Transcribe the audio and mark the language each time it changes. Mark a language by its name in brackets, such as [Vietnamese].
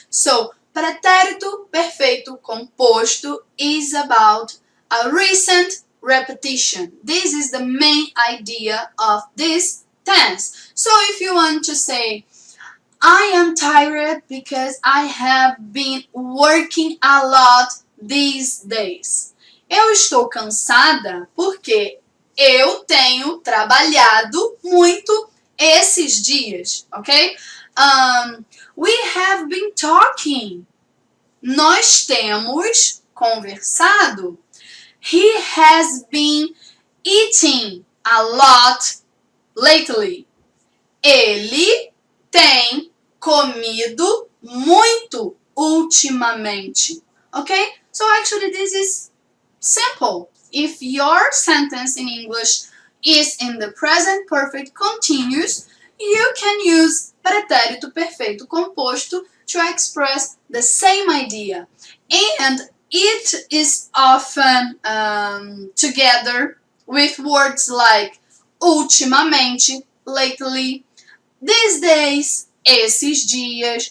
[English] So, pretérito perfeito composto is about a recent repetition. This is the main idea of this tense. So if you want to say, I am tired because I have been working a lot these days. [Portuguese] Eu estou cansada porque eu tenho trabalhado muito esses dias, [English] ok? We have been talking. [Portuguese] Nós temos conversado. [English] He has been eating a lot lately. [Portuguese] Ele tem comido muito ultimamente. [English] Okay? So actually this is simple. If your sentence in English is in the present perfect continuous, you can use pretérito perfeito composto to express the same idea. And it is often together with words like ultimamente, lately, these days, [Portuguese] esses dias.